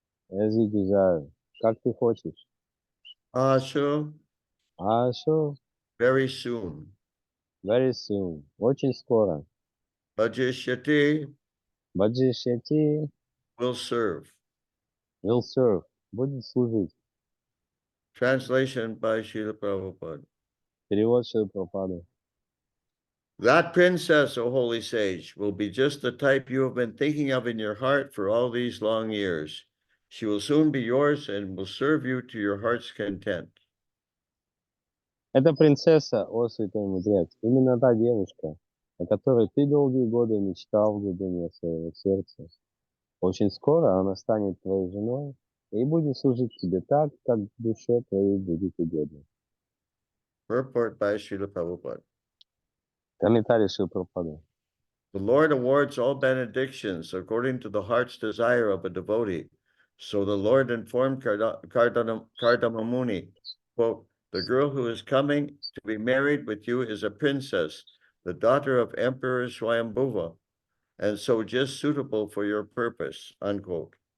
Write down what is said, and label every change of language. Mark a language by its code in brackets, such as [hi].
[en] as you desire, [ru] как ты хочешь, [sa] Ashu, Ашу, [en] very soon. very soon, [ru] очень скоро, [sa] Bajishyati, Баджишьяти, [en] will serve. will serve, [ru] будет служить, [en] Translation by Srila Prabhupada. [ru] перевод Шрилы Прабхупады. [en] That princess, O holy sage, will be just the type you have been thinking of in your heart for all these long years. She will soon be yours and will serve you to your heart's content. [ru] Это принцесса, о святой мудрец, именно та девушка, о которой ты долгие годы мечтал в глубине своего сердца. Очень скоро она станет твоей женой и будет служить тебе так, как душе твоей будет угодно. [en] Purport by Srila Prabhupada. [ru] Комментарий Шрилы Прабхупады. [en] The Lord awards all benedictions according to the heart's desire of a devotee. So the Lord informed Kardama Muni, quote, the girl who is coming to be married with you is a princess, the daughter of Emperor Swayambhuva, and so just suitable for your purpose, unquote.